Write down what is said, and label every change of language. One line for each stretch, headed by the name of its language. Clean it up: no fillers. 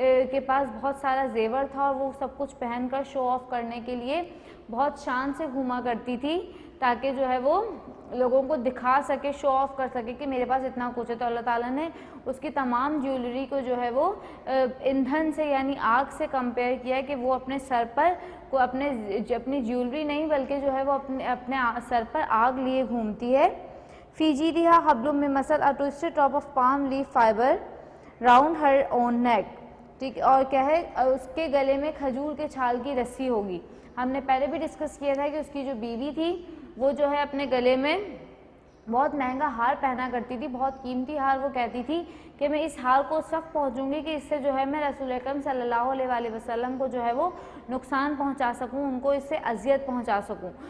Urdu: کے پاس بہت سارا زیور تھا اور وہ سب کچھ پہن کر شو آف کرنے کے لیے بہت شان سے گھوما کرتی تھی، تاکہ جو ہے وہ لوگوں کو دکھا سکے، شو آف کر سکے کہ میرے پاس اتنا کچھ ہے۔ تو اللہ تعالیٰ نے اس کی تمام جیولری کو جو ہے وہ ایندھن سے یعنی آگ سے کمپیئر کیا ہے کہ وہ اپنے سر پر اپنی جیولری نہیں بلکہ جو ہے وہ اپنے سر پر آگ لیے گھومتی ہے،
Arabic: فی جیدہا حبل من مسد
English: a twisted top of palm leaf fiber round her own neck.
Urdu: ٹھیک ہے، اور کیا ہے اس کے گلے میں کھجور کے چھال کی رسی ہوگی. ہم نے پہلے بھی ڈسکس کیا تھا کہ اس کی جو بیوی تھی وہ جو ہے اپنے گلے میں بہت مہنگا ہار پہنا کرتی تھی، بہت قیمتی ہار. وہ کہتی تھی کہ میں اس ہار کو اس وقت پہنچوں گی کہ اس سے جو ہے میں رسول اکرم صلی اللہ علیہ وآلہ وسلم کو جو ہے وہ نقصان پہنچا سکوں، ان کو اس سے اذیت پہنچا سکوں.